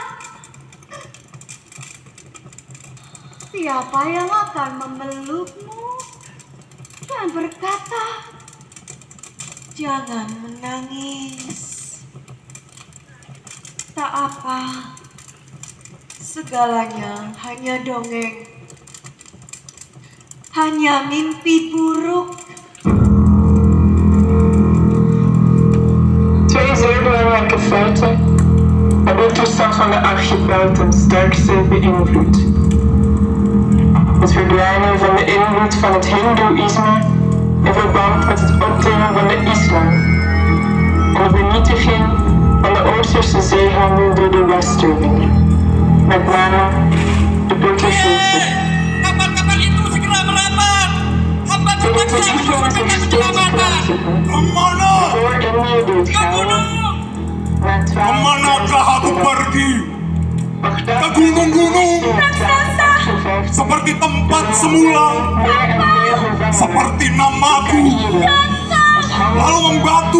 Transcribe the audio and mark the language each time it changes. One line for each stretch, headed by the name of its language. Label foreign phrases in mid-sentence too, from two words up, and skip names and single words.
Indonesian: Siapa yang akan memelukmu dan berkata, "Jangan menangis. Tak apa, segalanya hanya dongeng, hanya mimpi buruk."
Dutch: Twee zeebelangrijke feiten hebben de toestand van de archipel ten sterkste beïnvloed. Het verdwijnen van de invloed van het Hindoeïsme in verband met het optreden van de islam en de vernietiging van de Oosterse zeehandel door de Westerlingen, met name de Portugezen.
Indonesian: Kapal-kapal itu segera merapat. Hamba terpaksa menyusulkan penyelamatan. Kemana? Kemanakah aku pergi? Ke gunung-gunung, seperti tempat semula, seperti namaku, lalu membatu.